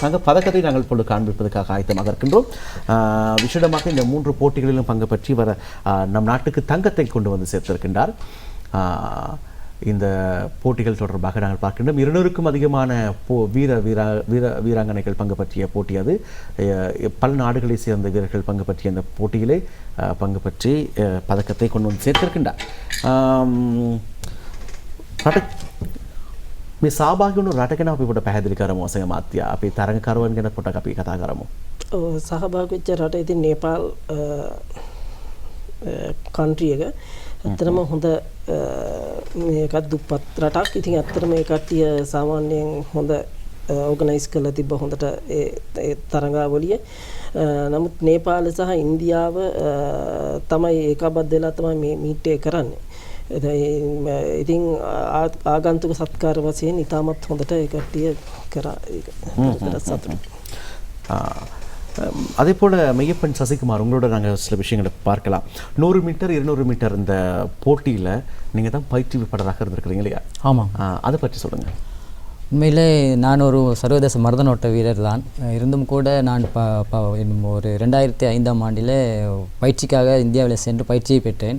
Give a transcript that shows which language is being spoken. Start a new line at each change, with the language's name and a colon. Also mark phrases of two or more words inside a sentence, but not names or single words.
Tamil: தங்கப் பதக்கத்தை நாங்கள் இப்பொழுது காண்பிப்பதற்காக ஆயத்தமாக இருக்கின்றோம். விசேடமாக இந்த 3 போட்டிகளிலும் பங்கு பற்றி வர நம் நாட்டுக்கு தங்கத்தை கொண்டு வந்து சேர்த்திருக்கின்றார். இந்த போட்டிகள் தொடர்பாக நாங்கள் பார்க்கின்றோம். 200க்கும் அதிகமான வீராங்கனைகள் பங்கு பற்றிய போட்டி அது. பல நாடுகளை சேர்ந்த வீரர்கள் பங்கு பற்றிய அந்த போட்டியிலே பங்கு பற்றி பதக்கத்தை கொண்டு வந்து சேர்த்திருக்கின்றார்.
Sinhala: මේ සහභාගී වුණු රට ගැන අපි පොඩ්ඩක් පැහැදිලි කරමු. අසංග මාත්‍යා, අපි තරඟකරුවන් ගැන පොඩ්ඩක් අපි කතා කරමු. සහභාගී වෙච්ච රට ඉතින් නේපාල් කන්ට්‍රි එක ඇත්තටම හොඳ මේකත් දුප්පත් රටක්. ඉතින් ඇත්තටම මේ කට්ටිය සාමාන්‍යයෙන් හොඳ ඕගනයිස් කරලා තිබ්බ හොඳට ඒ තරඟාවලිය. නමුත් නේපාල සහ ඉන්දියාව තමයි ඒකාබද්ධ වෙලා තමයි මේ මීට් එක කරන්නේ. ඉතින් ආගන්තුක සත්කාර වශයෙන් ඉතාමත් හොඳට ඒ කට්ටිය කරා. ඒක සතුටුයි.
Tamil: அதே போல் மெய்யப்பன் சசிகுமார், உங்களோட நாங்கள் சில விஷயங்களை பார்க்கலாம். 100 மீட்டர் 200 மீட்டர் இந்த போட்டியில் நீங்கள் தான் பயிற்றுவிப்பாளராக இருந்திருக்கிறீங்க இல்லையா? ஆமாம். அதை பற்றி சொல்லுங்கள். உண்மையிலே நான் ஒரு சர்வதேச மரதனோட்ட வீரர் தான். இருந்தும் கூட நான் ஒரு 2005ஆம் ஆண்டில் பயிற்சிக்காக இந்தியாவில் சென்று பயிற்சியை பெற்றேன்.